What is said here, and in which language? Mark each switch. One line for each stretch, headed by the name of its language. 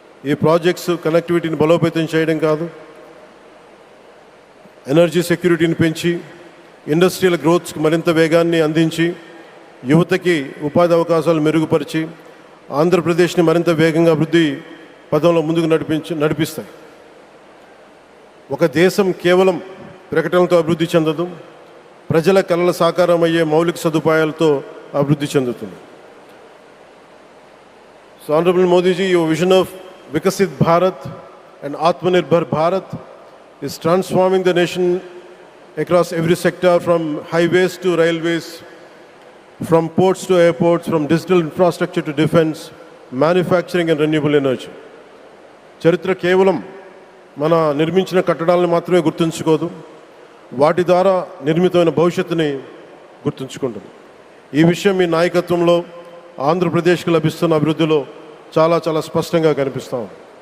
Telugu: ఈ ప్రాజెక్ట్స్ కనెక్టివిటీని బలోపేతం చేయడం కాదు, ఎనర్జీ సెక్యూరిటీని పెంచి ఇండస్ట్రియల్ గ్రోత్స్కి మరింత వేగాన్ని అందించి యువతకి ఉపాధి అవకాశాలు మెరుగుపరిచి ఆంధ్రప్రదేశ్ని మరింత వేగంగా అభివృద్ధి పదంలో ముందుకు నడిపిస్తాయి. ఒక దేశం కేవలం ప్రకటనలతో అభివృద్ధి చెందదు, ప్రజల కలల సాకారం అయ్యే మౌలిక సదుపాయాలతో అభివృద్ధి చెందుతుంది.
English: So honourable Modiji, your vision of Viksit Bharat and Atmanirbhar Bharat is transforming the nation across every sector, from highways to railways, from ports to airports, from digital infrastructure to defense, manufacturing and renewable energy.
Telugu: చరిత్ర కేవలం మన నిర్మించిన కట్టడాలను మాత్రమే గుర్తుంచుకోదు, వాటి ద్వారా నిర్మితమైన భవిష్యత్తుని గుర్తుంచుకుంటుంది. ఈ విషయం మీ నాయకత్వంలో ఆంధ్రప్రదేశ్కి లభిస్తున్న అభివృద్ధిలో చాలా చాలా స్పష్టంగా కనిపిస్తూ ఉంది.